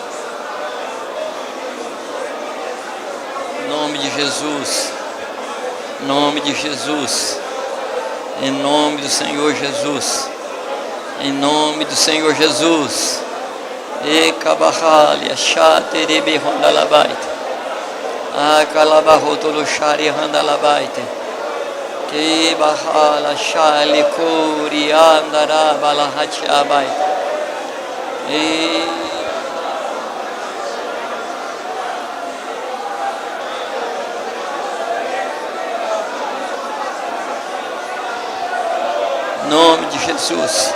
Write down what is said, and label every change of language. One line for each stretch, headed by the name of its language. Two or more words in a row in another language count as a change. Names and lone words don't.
Portuguese: Em nome de Jesus. Em nome de Jesus. Em nome do Senhor Jesus. Em nome do Senhor Jesus. E kabahalia shaterebe hondalabaite. A kalabarotolo shari handalabaite. Que bahala shali kuri andara balahachabaite. E nome de Jesus.